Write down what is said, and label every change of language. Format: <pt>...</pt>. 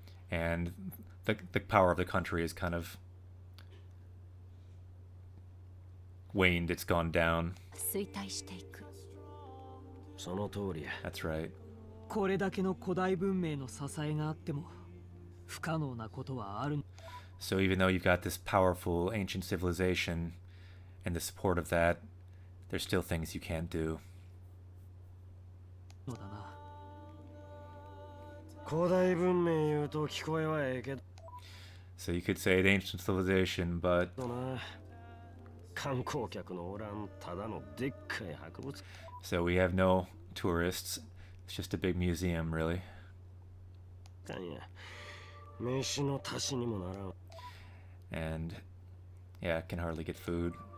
<en>And the power of the country is kind of waned, it's gone down.</en> <ja>衰退していく。その通りや。</ja> <en>That's right.</en> <ja>これだけの古代文明の支えがあっても不可能なことはある。</ja> <en>So even though you've got this powerful ancient civilization and the support of that, there's still things you can't do.</en> <ja>のだな。古代文明言うと聞こえはええけど。</ja> <en>So you could say an ancient civilization, but</en> <ja>観光客のおらんただのでっかい博物。</ja> <en>So we have no tourists. It's just a big museum, really.</en> <ja>飯の足しにもならん。</ja> <en>And yeah, I can hardly get food.</en>